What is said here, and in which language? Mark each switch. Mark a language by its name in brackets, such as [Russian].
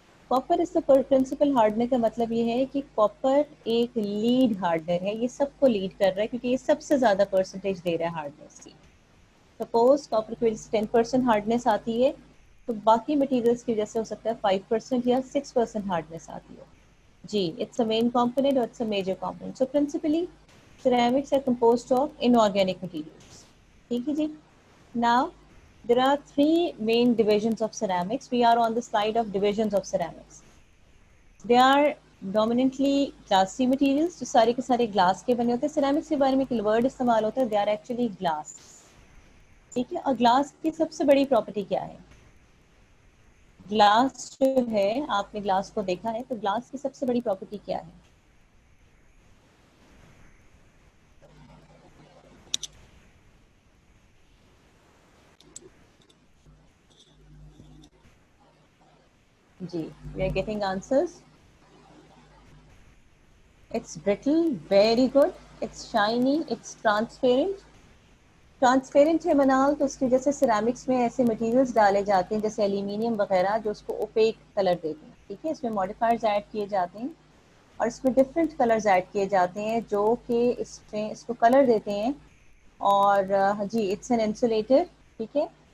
[Urdu] Copper از دا principal ہارڈنر کا مطلب یہ ہے کہ کاپر ایک لیڈ ہارڈنر ہے. یہ سب کو لیڈ کر رہا ہے کیونکہ یہ سب سے زیادہ پرسنٹیج دے رہا ہے ہارڈنس کی. سپوز کاپر کی 10% ہارڈنیس آتی ہے تو باقی مٹیریلس کی جیسے ہو سکتا ہے 5% یا 6% ہارڈنیس آتی ہے. [English] جی, it's a main component اور it's a major component. So principally ceramics are composed of inorganic materials. [Urdu] ٹھیک ہے جی. [English] Now there are three main divisions of ceramics. We are on the slide of divisions of ceramics. They are dominantly glassy materials, [Urdu] جو سارے کے سارے glass کے بنے ہوتے ہیں. ceramics کے بارے میں ایک ورڈ استعمال ہوتا ہے, [English] they are actually glass. [Urdu] ٹھیک ہے, اور گلاس کی سب سے بڑی پراپرٹی کیا ہے؟ گلاس جو ہے, آپ نے گلاس کو دیکھا ہے تو گلاس کی سب سے بڑی پراپرٹی کیا ہے؟ جی, [English] we are getting answers. It's brittle, very good. It's shiny, it's transparent. [Urdu] Transparent ہے منال, تو اس کی وجہ سے سیرامکس میں ایسے مٹیریلس ڈالے جاتے ہیں جیسے ایلومینیم وغیرہ جو اس کو اوپیک کلر دیتے ہیں. ٹھیک ہے, اس میں ماڈیفائرز ایڈ کیے جاتے ہیں اور اس میں ڈفرینٹ کلرز ایڈ کیے جاتے ہیں جو کہ اس میں اس کو کلر دیتے ہیں. اور جی, [English] It's an insulator. [Urdu] ٹھیک ہے,